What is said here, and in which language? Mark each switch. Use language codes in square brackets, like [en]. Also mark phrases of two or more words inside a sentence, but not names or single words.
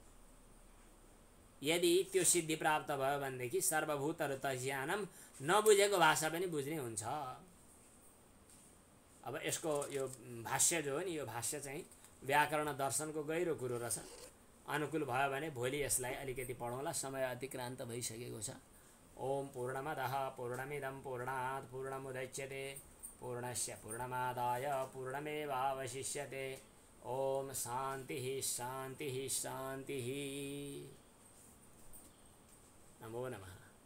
[ne] यदि त्यो सिद्धि प्राप्त भयो भनेदेखि सर्वभूतहरू त ज्ञानम, नबुझेको भाषा पनि बुझ्ने हुन्छ। अब यसको यो भाष्य जो हो नि, यो भाष्य चाहिँ व्याकरण दर्शनको गहिरो कुरो रहेछ। अनुकूल भयो भने भोलि यसलाई अलिकति पढौँला, समय अतिक्रान्त भइसकेको छ। [sa] ओम पूर्णमदः पूर्णमिदं पूर्णात् पूर्णमुदच्यते पूर्णस्य पूर्णमादाय पूर्णमेवावशिष्यते। ओम शान्तिः शान्तिः शान्तिः। नमो नमः।